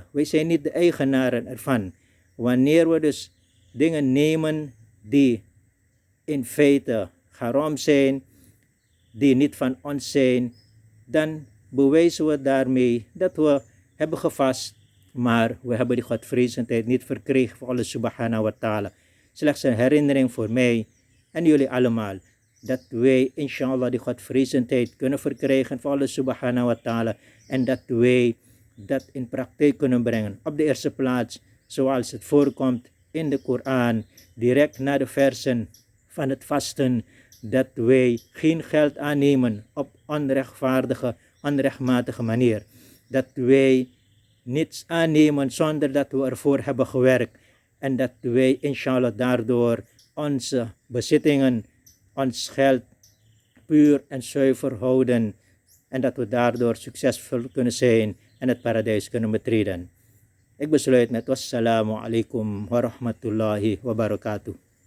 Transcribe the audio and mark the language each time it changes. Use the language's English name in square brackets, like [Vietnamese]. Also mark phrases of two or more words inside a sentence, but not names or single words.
[Dutch] Wij zijn niet de eigenaren ervan. Wanneer we dus dingen nemen die in feite haram zijn, die niet van ons zijn, dan bewijzen we daarmee dat we hebben gevast, maar we hebben die godvrezendheid niet verkregen voor Allah [Arabic] subhanahu wa ta'ala. [Dutch] Slechts een herinnering voor mij en jullie allemaal, dat wij inshallah die godvrezendheid kunnen verkrijgen voor Allah [Arabic] subhanahu wa ta'ala [Dutch] en dat wij dat in praktijk kunnen brengen. Op de eerste plaats, zoals het voorkomt in de Koran, direct na de versen van het vasten, dat wij geen geld aannemen op onrechtmatige manier. Dat wij niets aannemen zonder dat we ervoor hebben gewerkt. En dat wij inshallah daardoor onze bezittingen, ons geld puur en zuiver houden. En dat we daardoor succesvol kunnen zijn en het paradijs kunnen betreden. Ik besluit met [Arabic] wassalamu alaikum wa rahmatullahi wa barakatuh.